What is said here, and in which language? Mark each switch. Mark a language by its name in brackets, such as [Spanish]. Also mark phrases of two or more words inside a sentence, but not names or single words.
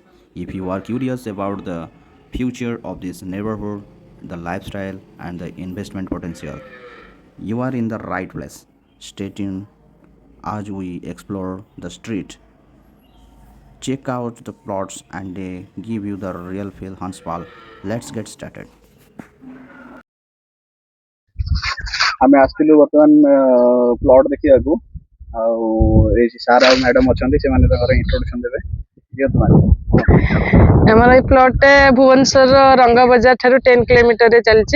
[English] If you are curious about the future of this neighborhood, the lifestyle and the investment potential, you are in the right place. Stay tuned as we explore the street, check out the plots, and they give you the real feel. Hanspal, let's get started. [Odia] ଆମେ ଆସିଥିଲୁ ବର୍ତ୍ତମାନ ପ୍ଲଟ ଦେଖିବାକୁ ଆଉ ଏଇ ସାର୍ ଆଉ ମ୍ୟାଡମ ଅଛନ୍ତି ସେମାନେ ତାଙ୍କର ଇଣ୍ଟ୍ରୋଡକ୍ସନ ଦେବେ ଦିଅନ୍ତୁ ମ୍ୟାଡମ। ଆମର ଏଇ ପ୍ଲଟଟେ ଭୁବନେଶ୍ୱରର ରଙ୍ଗ ବଜାର ଠାରୁ 10 କିଲୋମିଟରରେ ଚାଲିଛି।